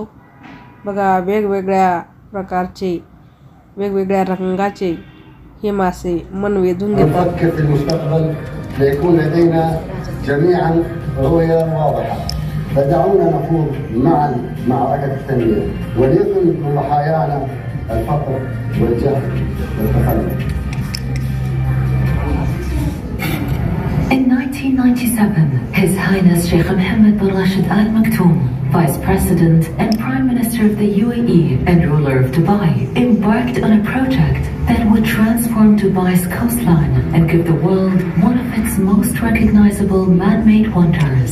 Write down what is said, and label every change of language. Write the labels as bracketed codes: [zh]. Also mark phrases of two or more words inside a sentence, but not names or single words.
[mr] बघा, वेगवेगळ्या प्रकारचे वेगवेगळ्या रंगाचे हे मासे मन वेधून घेतात। [ar] فدعونا نخوض معا معركة التنمية وليكن ضحايانا الفقر والجهل والتخلف. [en] In 1997, His Highness Sheikh Mohammed bin Rashid Al Maktoum, Vice President and Prime Minister of the UAE and ruler of Dubai, embarked on a project that would transform Dubai's coastline and give the world one of its most recognizable man-made wonders.